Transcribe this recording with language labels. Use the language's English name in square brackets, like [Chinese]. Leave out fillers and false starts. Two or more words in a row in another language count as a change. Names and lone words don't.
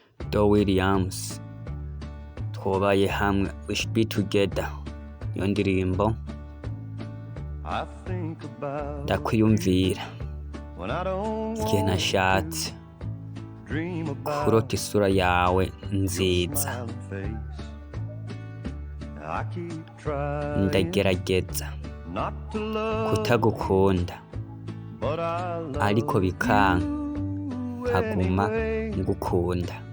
[Rundi] Do Williams, twobaye hamwe, [English] we should be together. [Rundi] Iyo ndirimbo ndakwiyumvira igihe nashatse kurota isura yawe nziza, ndagerageza kutagukunda ariko bikanka nkaguma ngukunda.